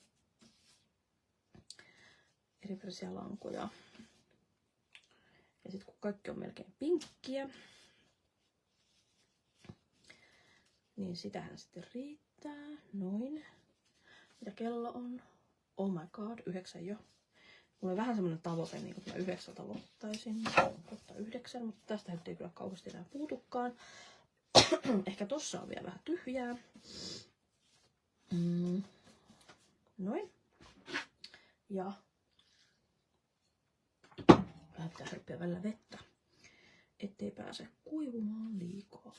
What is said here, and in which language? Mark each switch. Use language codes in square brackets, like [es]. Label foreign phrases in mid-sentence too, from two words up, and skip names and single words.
[fi] Erivärisiä lankoja. Ja sitten kun kaikki on melkein pinkkiä, Niin sitähän sitten riittää. Noin. Mitä kello on? [en] Oh my god, 9 jo. [fi] Mulla on vähän semmonen tavoite, niin kun mä 9 aloittaisin. Kohta 9, mutta tästä nyt ei kyllä kauheasti enää puutukaan. Ehkä tossa on vielä vähän tyhjää. Noin. Ja vähän pitää hörppiä välillä vettä, ettei pääse kuivumaan liikaa.